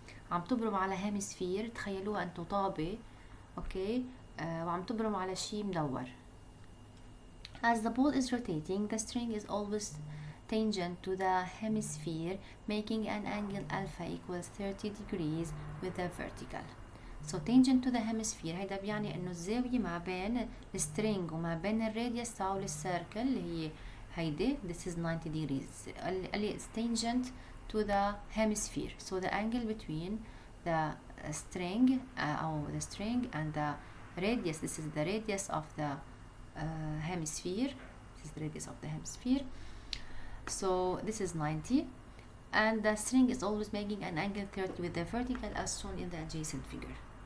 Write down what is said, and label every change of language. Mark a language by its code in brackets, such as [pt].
[ar] عم تبرم على هيمسفير، تخيلوها انتو طابة، اوكي، وعم تبرم على شيء مدور. [en] As the ball is rotating, the string is always tangent to the hemisphere, making an angle alpha equals 30 degrees with the vertical. So tangent to the hemisphere [ar] هيدا بيعني انه الزاوية ما بين السترينج وما بين الراديوس تاعول السيركل اللي هي هيدي [en] this is 90 degrees. [ar] اللي [en] is tangent to the hemisphere. So the angle between the string the string and the radius, this is the radius of the hemisphere. This is the radius of the hemisphere. So this is 90, and the string is always making an angle 30 with the vertical as shown in the adjacent figure.